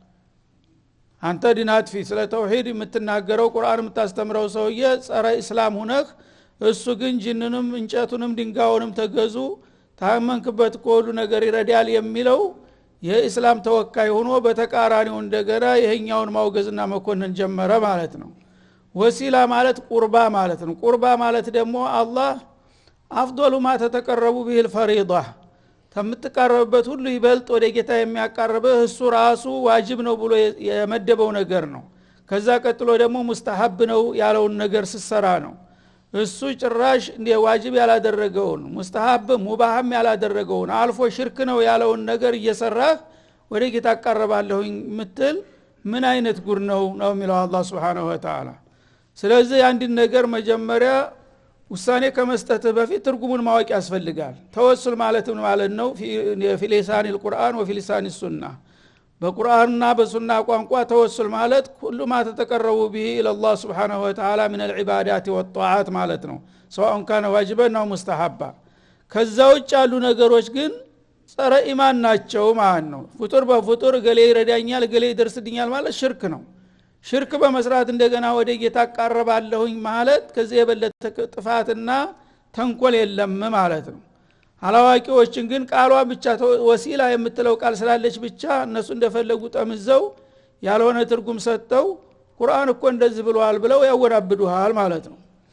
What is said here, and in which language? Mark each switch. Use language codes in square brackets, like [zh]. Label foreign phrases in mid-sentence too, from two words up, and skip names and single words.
[am] አንተ ዲናት ፊ ስለ ተውሂድ የምትናገረው ቁርአን የምታስተምረው ሰውዬ ጸረ እስላም ሆነህ እሱ ግን ጅንንም እንጨቱንም ድንጋዩንም ተገዙ ታመንክበት ሁሉ ነገር ይረዳል የሚለው የእስላም ተወካይ ሆኖ በተቃራኒው እንደገና ይሄኛውን ማውገዝና መኮንን ጀመረ ማለት ነው። ወሲላ ማለት ቁርባ ማለት ነው። ቁርባ ማለት ደግሞ አላህ [ar] أفضل ما تتقربوا به الفريضه [am] ተምትቀርበበት ሁሉ ይበልጥ ወደ ጌታ የሚያቀርብህ እሱ ራሱ ዋጅብ ነው ብሎ የመደበው ነገር ነው። ከዛ ቀጥሎ ደግሞ ሙስተሐብ ነው ያለውን ነገር ሲሰራ ነው። እሱ ጭራሽ እንደ ዋጅብ ያላደረገውን ሙስተሐብ ሙባህም ያላደረገውን አልፎ ሽርክ ነው ያለውን ነገር እየሰራህ ወደ ጌታ አቀርባለሁኝ ምትል ምን አይነት ጉር ነው የሚለው አላህ [ar] سبحانه وتعالى። [am] ስለዚህ አንድ ነገር መጀመሪያ ውሳኔ ከመስጠት በፊት ትርጉሙን ማወቅ ያስፈልጋል። ተወሱል ማለት ምን ማለት ነው? [ar] في لسان القرآن وفي لسان السنة [am] በቁርአንና በሱና ቋንቋ ተወሱል ማለት ሁሉ [ar] ما تتقربوا به الى الله سبحانه وتعالى من العبادات [am] والطاعات ማለት ነው [ar] سواء كان واجبا او مستحبا። [am] ከዛ ውጭ ያሉ ነገሮች ግን ጸረ ኢማን ናቸው ማለት ነው። ፍጡር በፍጡር ገሌ ይረዳኛል ገሌ ይደርስልኛል ማለት ሽርክ ነው። ሽርክ በመስራት እንደገና ወደ ጌታ አቀርባለሁኝ ማለት ከዚህ የበለጠ ጥፋትና ተንኮል የለም ማለት ነው። አላዋቂዎችን ግን ቃሏ ብቻ ወሲላ የምትለው ቃል ስላለች ብቻ እነሱ እንደፈለጉ ጠምዘው ያልሆነ ትርጉም ሰጠው ቁርአን እኮ እንደዚህ ብሏል ብለው ያወራብዱሃል ማለት ነው።